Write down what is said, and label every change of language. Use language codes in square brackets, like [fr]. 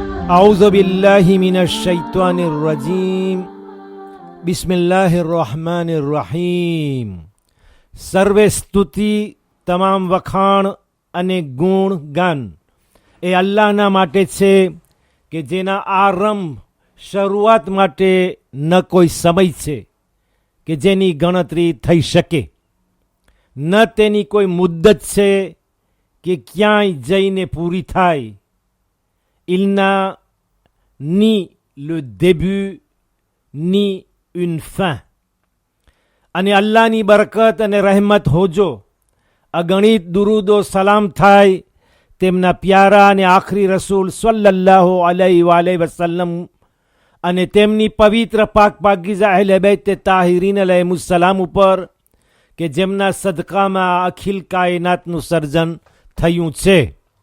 [ar] أعوذ بالله من الشيطان الرجيم بسم الله الرحمن الرحيم [gu] સર્વે સ્તુતિ તમામ વખાણ અને ગુણ ગાન એ અલ્લાહના માટે છે કે જેના આરંભ શરૂઆત માટે ન કોઈ સમય છે કે જેની ગણતરી થઈ શકે, ન તેની કોઈ મુદ્દત છે કે ક્યાંય જઈને પૂરી થાય. [fr] Il n'a ni le début ni une fin. [gu] અને અલ્લાહની બરકત અને રહેમત હોજો, અગણિત દુરૂદો સલામ થાય તેમના પ્યારા અને આખરી રસૂલ સલ્લલ્લાહુ અલૈહિ વસલ્લમ અને તેમની પવિત્ર પાક પાકીઝા અહલે બૈત તાહિરીન અલૈહિસ્સલામ ઉપર કે જેમના સદકામાં અખિલ કાયનાતનું સર્જન થયું છે.